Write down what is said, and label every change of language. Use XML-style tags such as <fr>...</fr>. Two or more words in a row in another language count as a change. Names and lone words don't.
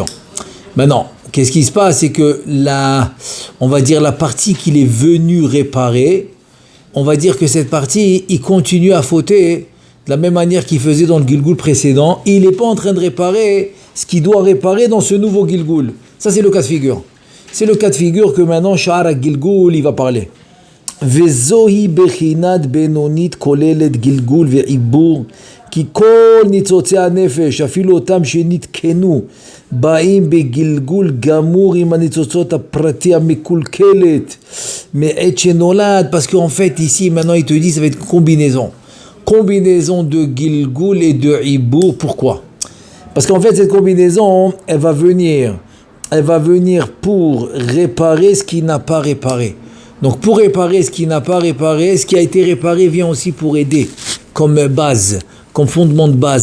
<fr>Maintenant, qu'est-ce qui se passe? C'est que on va dire la partie qu'il est venu réparer, on va dire que cette partie, il continue à fauter de la même manière qu'il faisait dans le Gilgul précédent. Il n'est pas en train de réparer ce qu'il doit réparer dans ce nouveau Gilgul. Ça c'est le cas de figure. C'est le cas de figure que maintenant, Sha'ar Gilgul, il va parler.</fr> <he>וזוהי בחינת בינונית כוללת גלגול ועיבור כי כל ניצוצי הנפש אפילו אותם שנתקנו באים בגלגול גמור עם הניצוצות הפרטי המקולקלת מעת שנולד</he> <fr>parce qu'en fait ici maintenant il te dit ça va être combinaison de gilgul et de ibour. Pourquoi? Parce qu'en fait cette combinaison elle va venir pour réparer ce qui n'a pas réparé. Donc pour réparer ce qui n'a pas réparé, ce qui a été réparé vient aussi pour aider comme base, comme fondement de base.</fr>